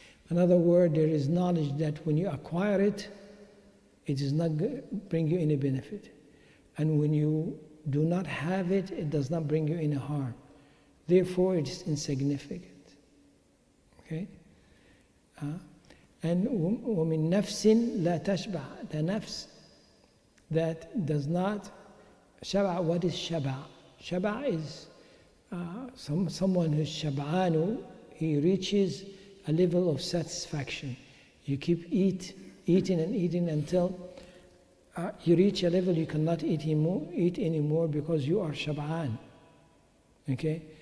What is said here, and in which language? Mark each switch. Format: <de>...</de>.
<en>In other words, there is knowledge that when you acquire it, it does not bring you any benefit. And when you do not have it, it does not bring you any harm. Therefore, it is insignificant. Okay? And</en> <ar>وَمِن نَفْسٍ لَا تَشْبَعْ.</ar> <en>The nafs that does not shaba'. What is shaba'? Shaba' is someone who's shab'anu. He reaches a level of satisfaction. You keep eating and eating until you reach a level you cannot eat anymore because you are shab'an. Okay?</en>